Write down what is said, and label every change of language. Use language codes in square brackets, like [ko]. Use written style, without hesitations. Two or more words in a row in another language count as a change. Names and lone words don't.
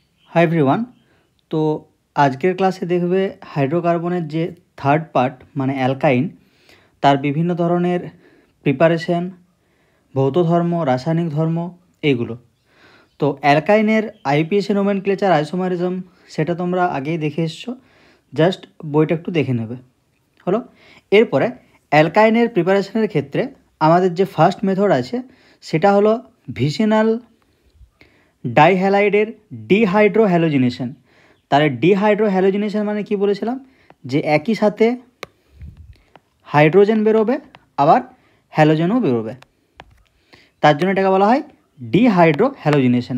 [en] Hi everyone. [bn] তো আজকের ক্লাসে দেখবে হাইড্রোকার্বনের যে [en] third part [bn] মানে অ্যালকাইন তার বিভিন্ন ধরনের প্রিপারেশন, ভৌত ধর্ম, রাসায়নিক ধর্ম এগুলো। তো অ্যালকাইনের [en] IUPAC nomenclature isomerism [bn] সেটা তোমরা আগেই দেখে এসেছো, জাস্ট বইটা একটু দেখে নেবে হলো। এরপরে অ্যালকাইনের প্রিপারেশনের ক্ষেত্রে আমাদের যে [en] first method [bn] আছে সেটা হলো [en] vicinal dihalider dehydro halogenation. [bn] তাহলে [en] dehydro halogenation [bn] মানে কি বলেছিলাম, যে একই সাথে হাইড্রোজেন বেরোবে আবার হ্যালোজেনও বেরোবে, তার জন্য এটাকে বলা হয় [en] dehydro halogenation.